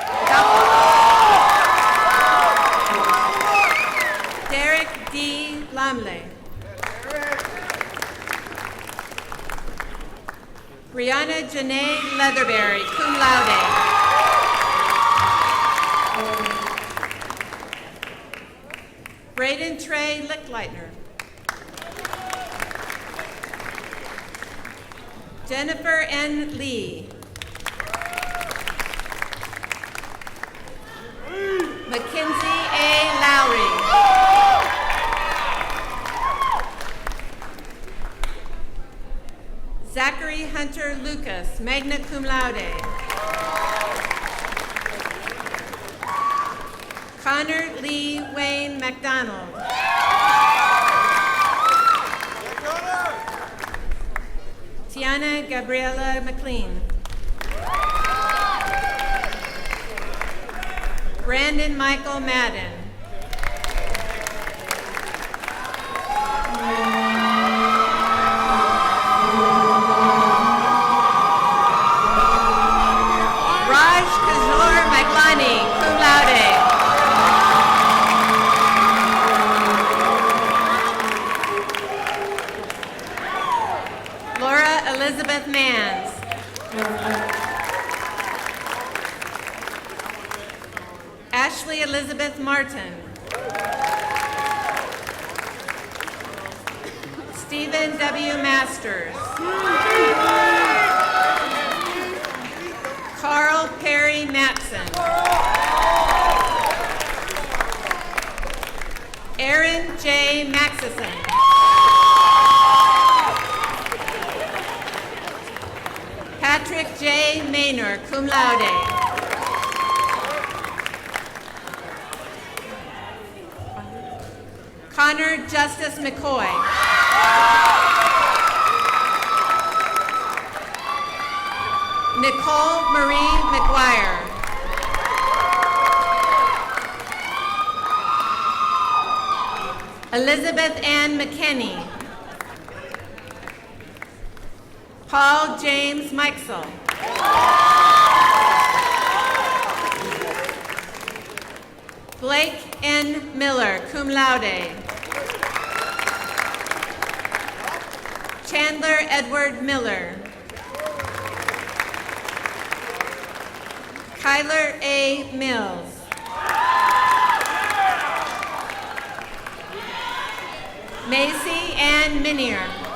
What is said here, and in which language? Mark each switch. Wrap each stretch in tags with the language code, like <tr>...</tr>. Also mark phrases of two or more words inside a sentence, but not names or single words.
<en>Derek D. Lamley. Brianna Janae Leatherberry,</en> <la>cum laude.</la> <en>Braden Trey Lichtleitner. Jennifer N. Lee. Mackenzie A. Lowry. Zachary Hunter Lucas,</en> <la>magna cum laude.</la> <en>Connor Lee Wayne McDonald. Tiana Gabriela McLean. Brandon Michael Madden. Raj Kazor Maglani,</en> <la>cum laude.</la> <en>Laura Elizabeth Mans. Ashley Ashley Elizabeth Martin. Stephen W. Masters. Carl Perry Matson. Aaron J. Maxison. Patrick J. Maynor,</en> <la>cum laude.</la> <en>Connor Justice McCoy. Nicole Marie McGuire. Elizabeth Ann McKinney. Paul James Mikesell. Blake N. Miller,</en> <la>cum laude.</la> <en>Chandler Edward Miller. Kyler A. Mills. Macy Ann Minier.</en>